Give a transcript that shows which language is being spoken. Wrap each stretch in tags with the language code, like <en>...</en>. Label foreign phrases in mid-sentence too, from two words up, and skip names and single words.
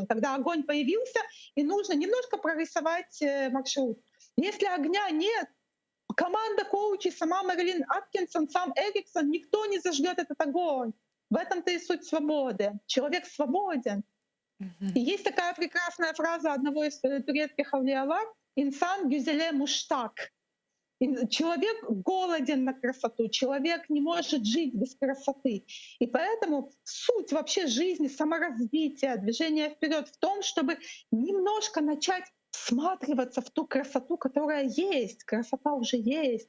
<ru>Тогда огонь появился, и нужно немножко прорисовать маршрут. Если огня нет, команда коучей, сама Мэрилин Аткинсон, сам Эриксон, никто не зажгет этот огонь. В этом-то и суть свободы. Человек свободен. И Мгм. есть такая прекрасная фраза одного из турецких</ru> <crh>авлиялар: «Инсан гюзеле муштак».</crh> <ru>Человек голоден на красоту, человек не может жить без красоты. И поэтому суть вообще жизни, саморазвития, движения вперед в том, чтобы немножко начать всматриваться в ту красоту, которая есть. Красота уже есть.</ru>